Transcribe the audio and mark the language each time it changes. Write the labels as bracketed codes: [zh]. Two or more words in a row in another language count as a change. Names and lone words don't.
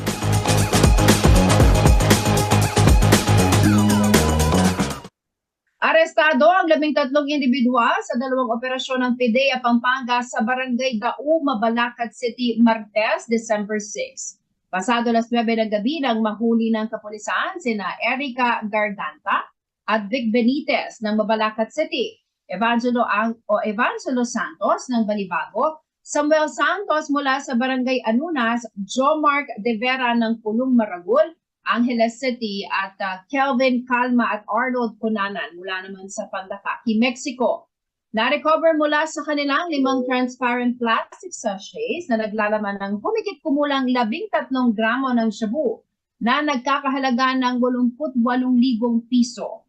[tl] Arestado ang 13 individual sa dalawang operasyon ng PIDEA Pampanga sa Barangay Dao, Mabalacat City, Martes, December 6. Pasado alas 9 ng gabi nang mahuli ng kapulisan sina Erica Garganta at Vic Benitez ng Mabalacat City. Evangelos Santos ng Balibago, Samuel Santos mula sa Barangay Anunas, Jomark De Vera ng Pulong Maragul, Angeles City, at Kelvin Calma at Arnold Cunanan mula naman sa Pandakaki, Mexico. Na-recover mula sa kanilang 5 [en] transparent plastic sachets [tl] na naglalaman ng humigit kumulang 13 gramo ng shabu na nagkakahalaga ng 88,000 piso.